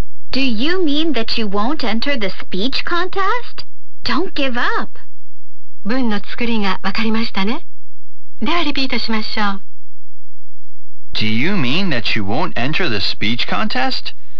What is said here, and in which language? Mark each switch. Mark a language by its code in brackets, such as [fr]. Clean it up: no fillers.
[en] Do you mean that you won't enter the speech contest? Don't give up! [ja] 文の作りがわかりましたね。ではリピートしましょう。 [en] Do you mean that you won't enter the speech contest?